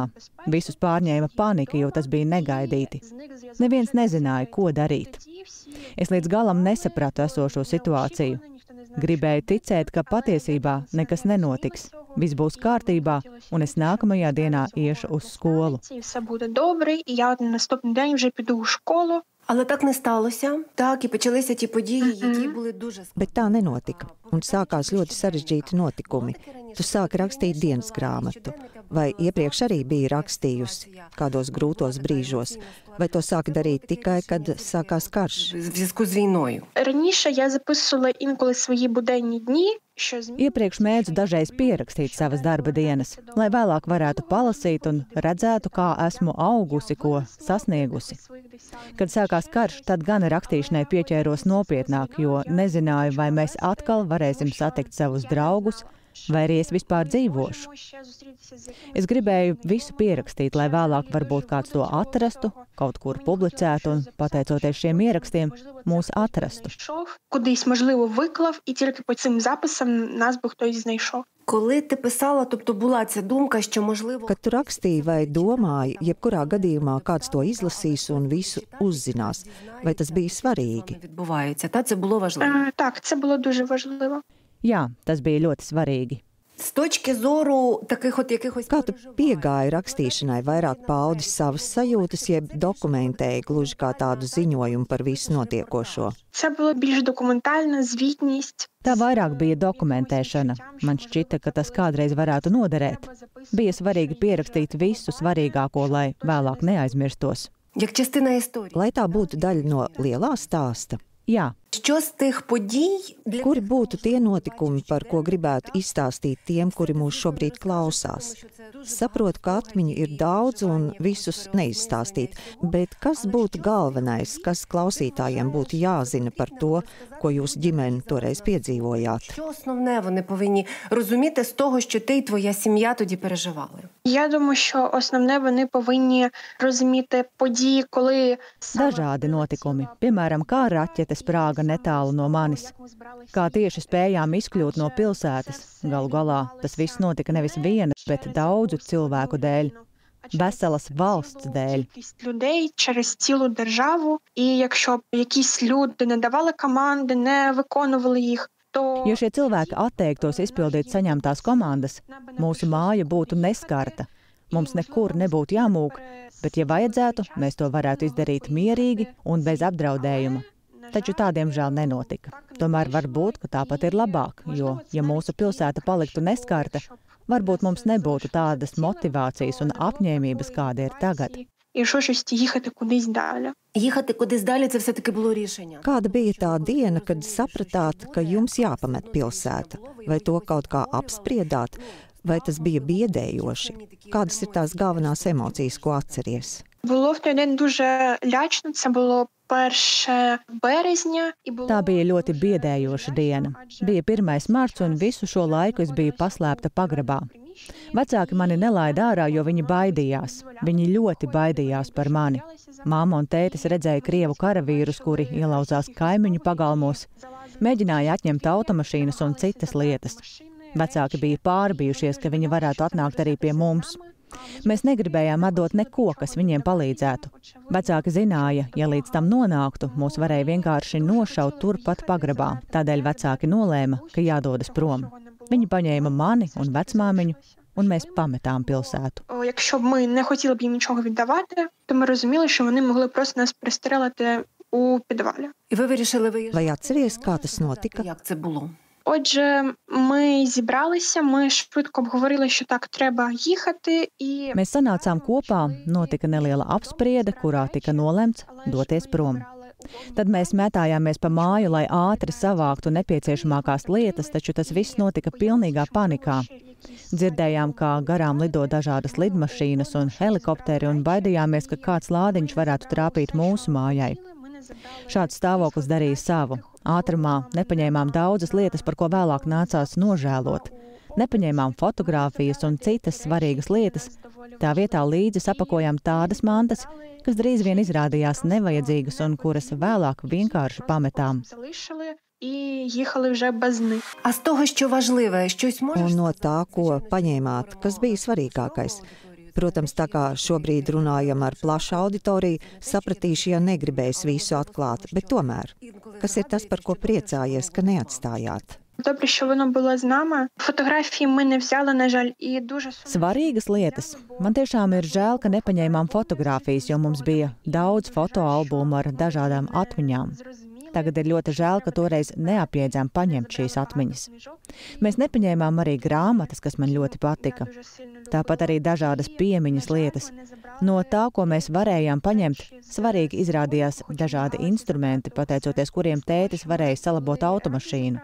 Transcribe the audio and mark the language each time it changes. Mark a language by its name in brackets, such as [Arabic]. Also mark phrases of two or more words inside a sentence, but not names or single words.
[Latvian] Visus pārņēma panika, jo tas bija negaidīti. Neviens nezināja, ko darīt. Es līdz galam nesapratu esošo situāciju. Gribēju ticēt, ka patiesībā nekas nenotiks. Viss būs kārtībā, un es nākamajā dienā iešu uz skolu. [Ukrainian] Але так не сталося. Так, і почалися ті події, які були дуже... [Latvian] Bet tā nenotika, un sākās ļoti sarežģīti notikumi. Tu sāki rakstīt dienas grāmatu. Vai iepriekš arī biji rakstījusi kādos grūtos brīžos? Vai to sāki darīt tikai, kad sākās karš? [Ukrainian] В зв'язку з війною. Раніше я записувала інколи свої буденні дні, що [Latvian] Iepriekš mēdzu dažreiz pierakstīt savas darba dienas, lai vēlāk varētu palasīt un redzētu, kā esmu augusi, ko sasniegusi. Kad sākās karš, tad gan rakstīšanai pieķēros nopietnāk, jo nezināju, vai mēs atkal varēsim satikt savus draugus, vai arī es vispār dzīvošu. Es gribēju visu pierakstīt, lai vēlāk varbūt kāds to atrastu, kaut kur publicētu un, pateicoties šiem ierakstiem, mūs atrastu. [Ukrainian] Кудись, можливо, виклав, і тільки по цим записам нас би хтось знайшов. Коли ти писала, тобто була ця думка, що можливо... [Latvian] Kad tu rakstīji vai domāji, jebkurā gadījumā kāds to izlasīs un visu uzzinās, vai tas bija svarīgi? [Ukrainian] Відбувається, та це було важливо. Так, це було дуже важливо. [Latvian] Jā, tas bija ļoti svarīgi. [Ukrainian] З точки зору таких от якихось... [Latvian] Kā tu piegāji rakstīšanai, vairāk paudi savas sajūtas, jeb dokumentēji gluži kā tādu ziņojumu par visu notiekošo? [Ukrainian] Це було більш документальна звітність. [Latvian] Tā vairāk bija dokumentēšana. Man šķita, ka tas kādreiz varētu noderēt. Bija svarīgi pierakstīt visu svarīgāko, lai vēlāk neaizmirstos. [Ukrainian] Як частина історії. [Latvian] Lai tā būtu daļa no lielā stāsta. Jā, [Ukrainian] Що з тих подій... [Latvian] Kuri būtu tie notikumi, par ko gribētu izstāstīt tiem, kuri mūs šobrīd klausās? Saprotu, ka atmiņu ir daudz un visus neizstāstīt, bet kas būtu galvenais, kas klausītājiem būtu jāzina par to, ko jūs ģimene toreiz piedzīvojāt? [Ukrainian] Що основне вони повинні розуміти з того, що ти і твоя сім'я тоді переживали? Я думаю, що основне вони повинні розуміти події, коли... [Latvian] dažādi notikumi, piemēram, kā raķete sprāga netālu no manis, kā tieši spējām izkļūt no pilsētas. Galu galā tas viss notika nevis vienas, bet daudzu cilvēku dēļ, veselas valsts dēļ. [Ukrainian] Людей через цілу державу, і якщо якісь люди не давали команди, не виконували їх, то... [Latvian] Ja šie cilvēki atteiktos izpildīt saņemtās komandas, mūsu māja būtu neskarta. Mums nekur nebūtu jāmūk, bet, ja vajadzētu, mēs to varētu izdarīt mierīgi un bez apdraudējuma. Taču tā, diemžēl, nenotika. Tomēr var būt, ka tāpat ir labāk, jo, ja mūsu pilsēta paliktu neskarta, varbūt mums nebūtu tādas motivācijas un apņēmības, kāda ir tagad. [Ukrainian] І щось їхати кудись далі. Їхати кудись далі – це все-таки було рішення. [Latvian] Kāda bija tā diena, kad sapratāt, ka jums jāpamet pilsēta? Vai to kaut kā apspriedāt? Vai tas bija biedējoši? Kādas ir tās galvenās emocijas, ko atceries? [Ukrainian] Було в той день дуже лячно, це було 1 березня. [Latvian] Tā bija ļoti biedējoša diena. Bija 1. marts un visu šo laiku es biju paslēpta pagrabā. Vecāki mani nelaida ārā, jo viņi baidījās. Viņi ļoti baidījās par mani. Māma un tētis redzēja krievu karavīrus, kuri ielauzās kaimiņu pagalmos, mēģināja atņemt automašīnas un citas lietas. Vecāki bija pārbijušies, ka viņi varētu atnākt arī pie mums. Mēs negribējām atdot neko, kas viņiem palīdzētu. Vecāki zināja, ja līdz tam nonāktu, mūs varēja vienkārši nošaut turpat pagrabā. Tādēļ vecāki nolēma, ka jādodas prom. Viņi paņēma mani un vecmāmiņu, un mēs pametām pilsētu. [Ukrainian] Якщо б ми не хотіли б їм нічого віддавати, то ми розуміли, що вони могли просто нас пристрелити у підвалі. І ви вирішили виїжджати? [Latvian] Vai atceries, kā tas notika? [Ukrainian] Як це було? Отже, ми зібралися, ми швидко обговорили, що так, треба їхати. І... [Latvian] Mēs sanācām kopā, notika neliela apspriede, kurā tika nolemts doties prom. Tad mēs metājāmies pa māju, lai ātri savāktu nepieciešamākās lietas, taču tas viss notika pilnīgā panikā. Dzirdējām, kā garām lido dažādas lidmašīnas un helikopteri, un baidījāmies, ka kāds lādiņš varētu trāpīt mūsu mājai. Šāds stāvoklis darīja savu. Ātrumā nepaņēmām daudzas lietas, par ko vēlāk nācās nožēlot. Nepaņēmām fotogrāfijas un citas svarīgas lietas. Tā vietā līdzi sapakojām tādas mantas, kas drīz vien izrādījās nevajadzīgas un kuras vēlāk vienkārši pametām. [Ukrainian] І їхали вже без них. А з того, що важливе, щось можеш... [Latvian] Un no tā, ko paņēmāt, kas bija svarīgākais? Protams, tā kā šobrīd runājam ar plašu auditoriju, sapratīšu, ja negribēs visu atklāt, bet tomēr, kas ir tas, par ko priecājies, ka neatstājāt? [Ukrainian] Добре, що воно було з нами. Фотографії ми не взяли, на жаль, і дуже... [Latvian] Svarīgas lietas. Man tiešām ir žēl, ka nepaņēmām fotogrāfijas, jo mums bija daudz fotoalbumu ar dažādām atmiņām. Tagad ir ļoti žēl, ka toreiz neapjēdzām paņemt šīs atmiņas. Mēs nepaņēmām arī grāmatas, kas man ļoti patika. Tāpat arī dažādas piemiņas lietas. No tā, ko mēs varējām paņemt, svarīgi izrādījās dažādi instrumenti, pateicoties kuriem tētis varēja salabot automašīnu.